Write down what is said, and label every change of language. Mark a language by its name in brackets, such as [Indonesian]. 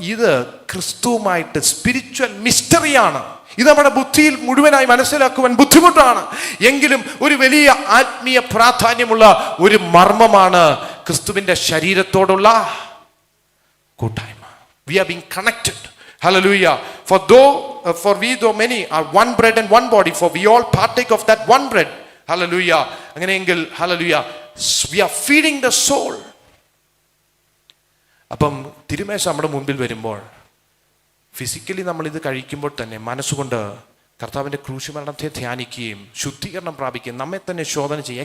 [Malayalam] ഇത് ക്രിസ്തുവുമായിട്ട് സ്പിരിച്വൽ മിസ്റ്ററിയാണ്. ഇത് നമ്മുടെ ബുദ്ധിയിൽ മുഴുവനായി മനസ്സിലാക്കുവാൻ ബുദ്ധിമുട്ടാണ്. എങ്കിലും ഒരു വലിയ ആത്മീയ പ്രാധാന്യമുള്ള ഒരു മർമ്മമാണ് ക്രിസ്തുവിന്റെ ശരീരത്തോടുള്ള കൂട്ടായ്മ. [English] We are being connected. Hallelujah. For we though many are one bread and one body, for we all partake of that one bread. Hallelujah. [Malayalam] അങ്ങനെയെങ്കിൽ, [English] hallelujah, we are feeding the soul. [Malayalam] അപ്പം തിരുമേശ നമ്മുടെ മുൻപിൽ വരുമ്പോൾ ഫിസിക്കലി നമ്മൾ ഇത് കഴിക്കുമ്പോൾ തന്നെ മനസ്സുകൊണ്ട് കർത്താവിൻ്റെ ക്രൂശ് മരണത്തെ ധ്യാനിക്കുകയും ശുദ്ധീകരണം പ്രാപിക്കുകയും നമ്മെ തന്നെ ശോധന ചെയ്യും.